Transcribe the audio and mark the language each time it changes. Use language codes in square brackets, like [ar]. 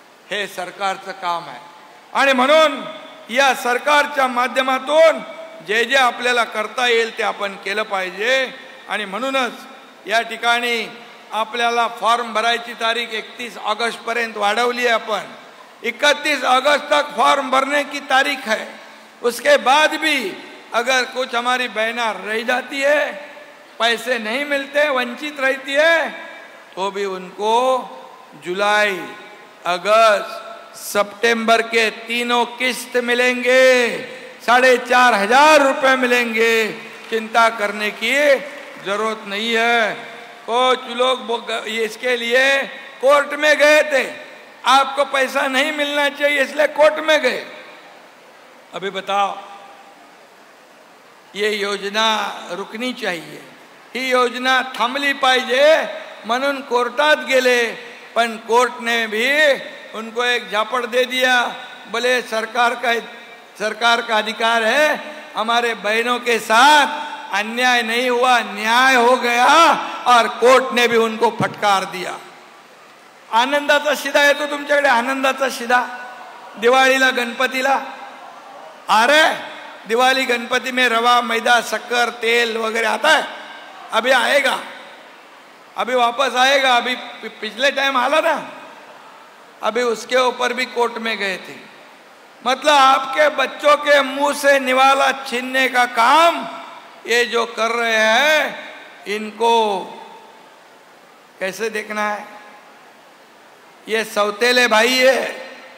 [mr] हे सरकारचं काम आहे आणि म्हणून या सरकारच्या माध्यमातून जे जे आपल्याला करता येईल ते आपण केलं पाहिजे। आणि म्हणूनच या ठिकाणी आपल्याला फॉर्म भरायची तारीख 31 अगस्त पर्यंत वाढवली है। [hi] अपन 31 अगस्त तक फॉर्म भरने की तारीख है। उसके बाद भी अगर कुछ हमारी बहना रह जाती है, पैसे नहीं मिलते, वंचित रहती है, तो भी उनको जुलाई, अगस्त, सितंबर के तीनों किस्त मिलेंगे, 4,500 रुपए मिलेंगे। चिंता करने की जरूरत नहीं है। कुछ लोग इसके लिए कोर्ट में गए थे, आपको पैसा नहीं मिलना चाहिए इसलिए कोर्ट में गए। अभी बताओ, ये योजना रुकनी चाहिए, [mr] ही योजना थांबली पाहिजे म्हणून कोर्टात गेले, [hi] पण कोर्ट ने भी उनको एक झापड़ दे दिया। बोले सरकार का अधिकार है, हमारे बहनों के साथ अन्याय नहीं हुआ, न्याय हो गया, और कोर्ट ने भी उनको फटकार दिया। [mr] आनंदाचा शिदा येतो तुमच्याकडे, आनंदाचा शिदा दिवाळीला, गणपतीला। [hi] अरे दिवाली गणपति में रवा, मैदा, शक्कर, तेल वगैरह आता है, अभी आएगा, अभी वापस आएगा। अभी पिछले टाइम [mr] आला ना, [hi] अभी उसके ऊपर भी कोर्ट में गए थे। मतलब आपके बच्चों के मुंह से निवाला छीनने का काम ये जो कर रहे हैं, इनको कैसे देखना है? ये सौतेले भाई है,